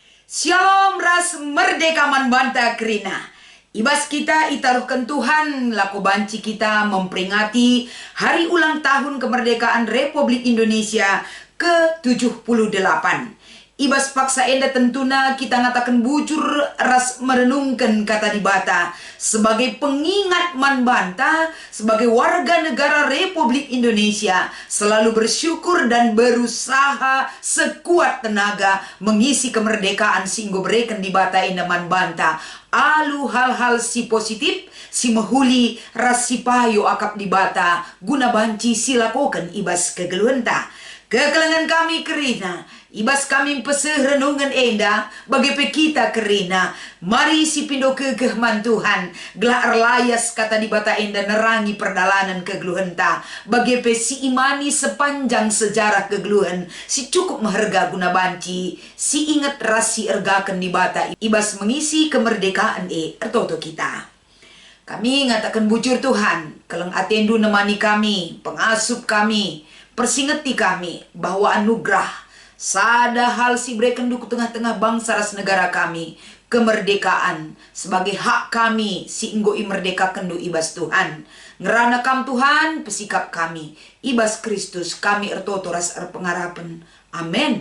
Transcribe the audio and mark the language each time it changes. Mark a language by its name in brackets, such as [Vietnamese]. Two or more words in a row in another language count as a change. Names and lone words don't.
[Batak Karo] Shalom ras merdeka manbanta kerina. Ibas kita itaruhkan Tuhan laku banci kita [Indonesian] memperingati hari ulang tahun kemerdekaan Republik Indonesia ke-78. [Batak Karo] Ibas paksa enda tentuna kita ngatakan bujur ras merenungkan kata dibata [Indonesian] sebagai pengingat [Batak Karo] manbanta [Indonesian] sebagai warga negara Republik Indonesia selalu bersyukur dan berusaha sekuat tenaga mengisi kemerdekaan [Batak Karo] singgo bereken dibata enda manbanta alu hal-hal si positif si mehuli ras si payo akap dibata guna banci silakokan ibas kegeluenta kekelengan kami kerina. Ibas kami peseh renungan enda bagi kita kerina. Mari si pindo kekehman Tuhan gelar layas kata dibata enda nerangi perdalanan kegeluhenta. Bagi si imani sepanjang sejarah kegeluhan si cukup meharga guna banci. Si ingat rasi ergakan dibata ibas [Indonesian] mengisi kemerdekaan [Batak Karo] ertoto kita. Kami ngatakan bujur Tuhan keleng atendu nemani kami, pengasup kami, persingeti kami [Indonesian] bahwa anugerah [Batak Karo] sada hal si breken duku tengah-tengah bangsa ras negara kami [Indonesian] kemerdekaan sebagai hak [Batak Karo] kami si inggoi merdeka kendu ibas Tuhan ngerana kam Tuhan pesikap kami ibas Kristus kami ertoto ras erpengarapan amin.